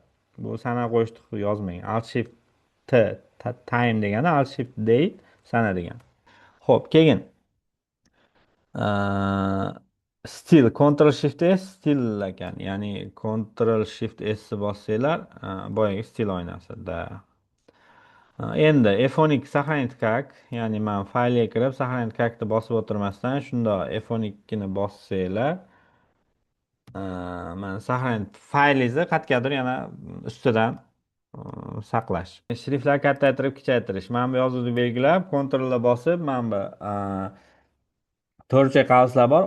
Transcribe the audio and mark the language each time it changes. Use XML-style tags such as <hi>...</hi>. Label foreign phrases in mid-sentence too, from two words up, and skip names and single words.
<uz>Bu sana qo'yishni yozmagan. Alt Shift T time degani Alt Shift date sana degani. Xo'p, keyin stil Ctrl Shift S stil ekan. Ya'ni Ctrl Shift S bossanglar boyagi stil oynasida.</uz> <ru>Endi F12 сохранить как,</ru> <uz>ya'ni men faylga kirib</uz> <ru>сохранить как</ru> <uz>ni bosib o'tirmasdan shunda F12 ni bossanglar, mana сохранить faylingizni qayergadir yana ustidan saqlash. Shriftlar kattaytirib kichaytirish. Mana bu yozuvni belgilab, Ctrl ni bosib, mana bu to'rtcha qavslar bor.</uz>